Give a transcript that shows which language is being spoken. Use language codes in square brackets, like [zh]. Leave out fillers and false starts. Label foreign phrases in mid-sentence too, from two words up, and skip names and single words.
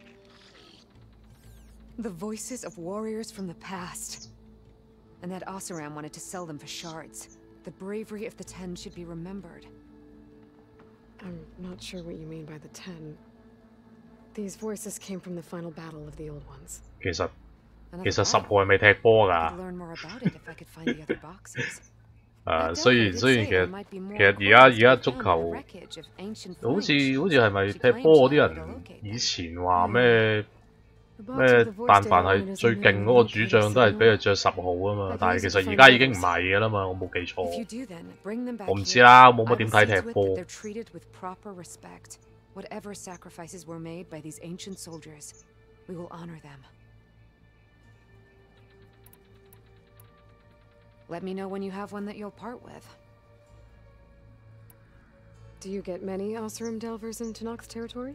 [en] The voices of warriors from the past. And that Oseram wanted to sell them for shards. The bravery of the 10 should be remembered. I'm not sure what you mean by the 10. These voices came from the final battle of the old ones. [yue] 其實10號係未踢波㗎。 [en] Learn more about it if I could find the other boxes. [yue] 雖然其實而家足球好似係咪踢波嗰啲人以前話咩咩？但凡係最勁嗰個主將都係俾佢着10號啊嘛，但係其實而家已經唔係嘅啦嘛，我冇記錯。我唔知啦，冇乜點睇踢波。 [en] Whatever sacrifices were made by these ancient soldiers, we will honor them. Let me know when you have one that you'll part with. Do you get many Oseram delvers in Tenakth territory?